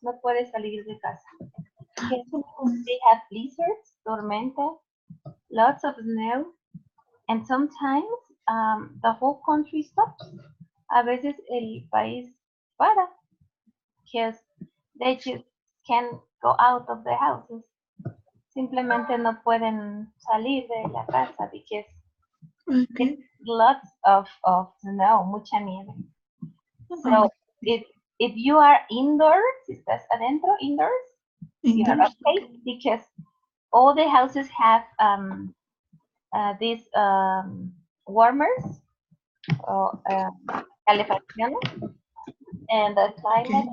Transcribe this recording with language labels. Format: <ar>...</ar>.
<es>No puedes salir de casa.</es> <en>Because they have blizzards, tormentas, lots of snow, and sometimes the whole country stops.</en> <es>A veces el país para,</es> <en>because they just can't go out of their houses.</en> <es>Simplemente no pueden salir de la casa</es> <en>because Okay. it's lots of snow,</en> <es>mucha nieve.</es> <en>So if you are indoors,</en> <es>si estás adentro,</es> <en>indoors, you're Indoors. okay because all the houses have these warmers or calefacciones and the climate,</en>